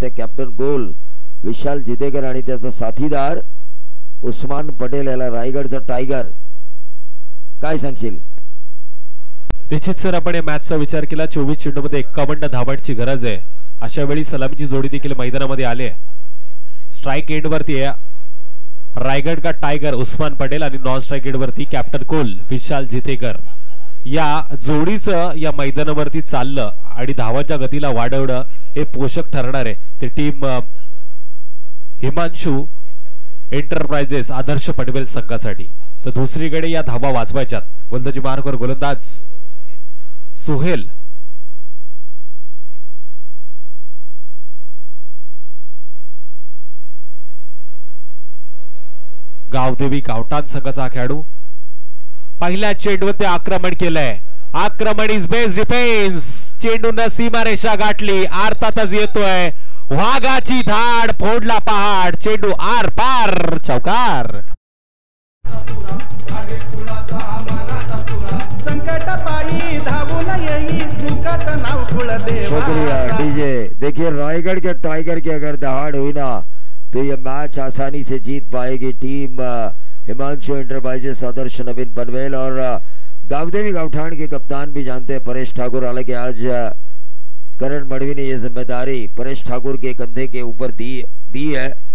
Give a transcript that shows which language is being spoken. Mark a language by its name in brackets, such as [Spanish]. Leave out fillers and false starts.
[Marathi] त्या कॅप्टन गोल विशाल जितेकर आणि त्याचा साथीदार उस्मान पटेल याला रायगडचा टायगर. काय सांगशील? निश्चित सर आपण या मॅचचा विचार केला 24 चेंडू मध्ये 51 धावांची गरज आहे. अशा वेळी सलामीची जोडी देखील मैदानामध्ये आले. स्ट्राइक एंड वरती रायगड का टायगर उस्मान पटेल आणि नॉन स्ट्राइक एंड वरती कॅप्टन कोल विशाल जितेकर. या जोडीचं या मैदानावरती चाललं आणि धावांच्या गतीला वाढवणं हे पोषक ठरणार आहे. ते टीम हिमांशू एंटरप्राइजेस आदर्श पनवेल संघासाठी. तर दुसरीकडे या धावा वाचवायच्यात. गोलंदाजी मार्कवर गोलंदाज सुहेल. गावदेवी गावठाण संघाचा खेळाडू पहिल्या चेंडूवर ते आक्रमण केलंय. आक्रमण [English] Is best defence. [Marathi] चेंडून सीमारेषा गाठली. अर्थातच येतोय वाघाची धाड फोडला पहाड. चेंडू आर पार चौकार. संकट पायी धावून येई दुःखात नाव कुलदेवा. [Hindi] शुक्रिया डीजे. देखिए रायगढ़ के टाइगर की अगर दहाड़ हुई ना तो ये मैच आसानी से जीत पाएगी टीम हिमांशु एंटरप्राइजेस आदर्श नवीन पनवेल. और गावदेवी गावठाण के कप्तान भी जानते हैं परेश ठाकुर. हालांकि आज करण मड़वी ने यह जिम्मेदारी परेश ठाकुर के कंधे के ऊपर दी है.